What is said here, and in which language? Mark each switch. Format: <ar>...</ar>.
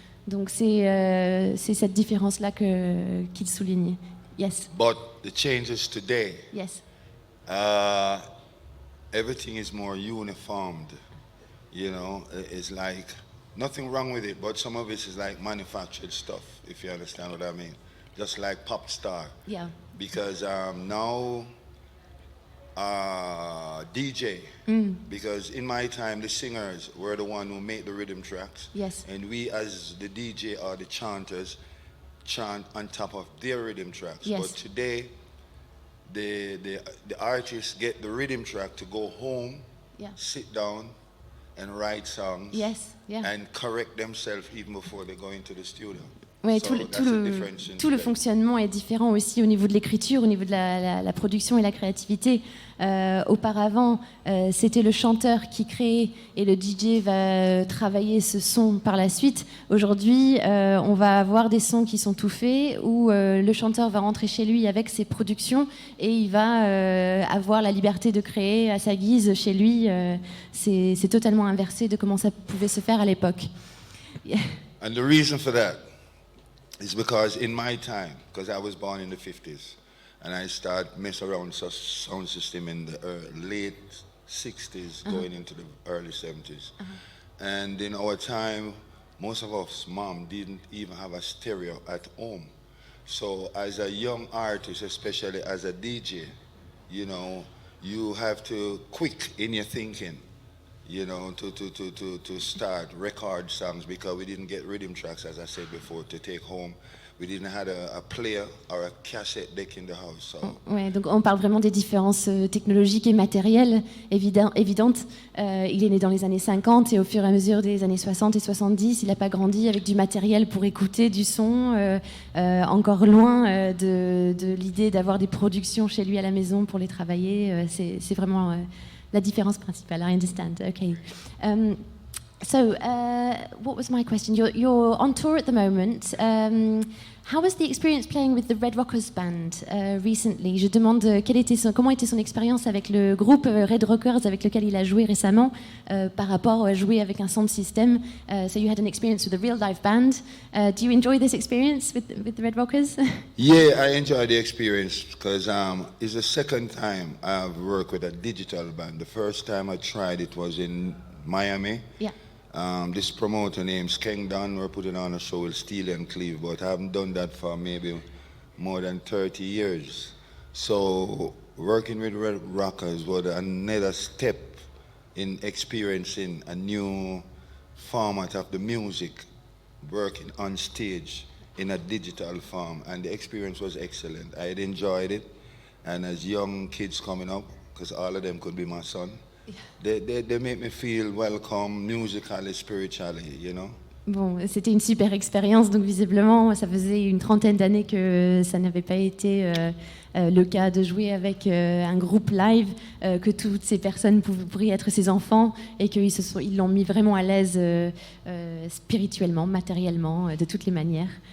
<fr>Donc c'est cette différence-là qu'il souligne.</fr> <en>Yes. But the changes today. Yes. Everything is more uniformed. It's like nothing wrong with it, but some of it is like manufactured stuff, if you understand what I mean. just like pop star. Yeah. Because now DJ, because in my time the singers were the one who made the rhythm tracks. Yes. And we as the DJ or the chanters chant on top of their rhythm tracks. Yes. But today the artists get the rhythm track to go home, sit down and write songs, and correct themselves even before they go into the studio.</en> <fr>Ouais, tout le fonctionnement est différent aussi au niveau de l'écriture, au niveau de la production et la créativité. Auparavant, c'était le chanteur qui crée et le DJ va travailler ce son par la suite. Aujourd'hui, on va avoir des sons qui sont tout faits où le chanteur va rentrer chez lui avec ses productions et il va avoir la liberté de créer à sa guise chez lui. C'est totalement inversé de comment ça pouvait se faire à l'époque.</fr> <en>And the reason for that is because in my time, because I was born in the 50s, and I started mess around with sound system in the late 60s, going into the early 70s. And in our time, most of us mom didn't even have a stereo at home. So as a young artist, especially as a DJ, you know, you have to quick in your thinking, you know, to start record songs, because we didn't get rhythm tracks, as I said before, to take home. We didn't have a player or a cassette deck in the house. So.</en> <fr>Ouais, donc on parle vraiment des différences technologiques et matérielles évidentes. Il est né dans les années 50 et au fur et à mesure des années 60 et 70, il n'a pas grandi avec du matériel pour écouter du son, encore loin de l'idée d'avoir des productions chez lui à la maison pour les travailler. C'est vraiment la différence principale.</fr> <en>I understand. Okay. So, what was my question? You're on tour at the moment. How was the experience playing with the Red Rockers band recently?</en> <fr>Je demande comment était son expérience avec le groupe Red Rockers avec lequel il a joué récemment par rapport à jouer avec un sound system.</fr> <en>So you had an experience with a real live band. Do you enjoy this experience with the Red Rockers? Yeah, I enjoy the experience because it's the second time I've worked with a digital band. The first time I tried it was in Miami. Yeah. This promoter named Skeng Don, we're putting on a show with Steely and Cleve, but I haven't done that for maybe more than 30 years. So working with Red Rockers was another step in experiencing a new format of the music, working on stage in a digital form, and the experience was excellent. I had enjoyed it, and as young kids coming up, because all of them could be my son, they make me feel welcome musically, spiritually, you know.</en> <fr>Bon, c'était une super expérience, donc visiblement, ça faisait une trentaine d'années que ça n'avait pas été le cas de jouer avec un groupe live, que toutes ces personnes pourraient être ses enfants et qu'ils l'ont mis vraiment à l'aise spirituellement, matériellement, de toutes les manières.</fr>